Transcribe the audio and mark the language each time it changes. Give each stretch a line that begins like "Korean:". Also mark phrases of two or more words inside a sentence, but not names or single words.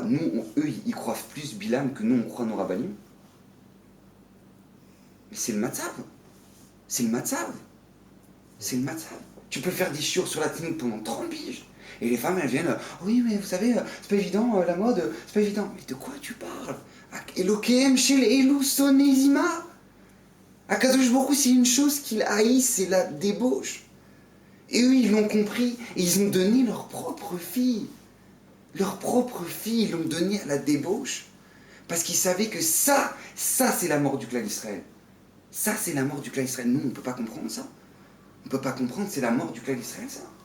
French: Nous, eux, ils croient plus Bilam que nous, on croit nos rabbanim? Mais c'est le matzav. C'est le matzav. C'est le matzav. Tu peux faire des chiours sur la tenue pendant 30 piges. Et les femmes, elles viennent, oui, mais vous savez, c'est pas évident, la mode, c'est pas évident. Mais de quoi tu parles?
Hebrew: אלוהיהם של אלו שונא זימה. הקדוש ברוך הוא,
French: c'est une chose qu'il haït, c'est la débauche. Et eux, ils l'ont compris, et ils ont donné leur propre fille. Leur propre fille, ils l'ont donné à la débauche. Parce qu'ils savaient que ça c'est la mort du clan d'Israël. Ça, c'est la mort du clan d'Israël. Nous, on ne peut pas comprendre ça. On ne peut pas comprendre, c'est la mort du clan d'Israël, ça.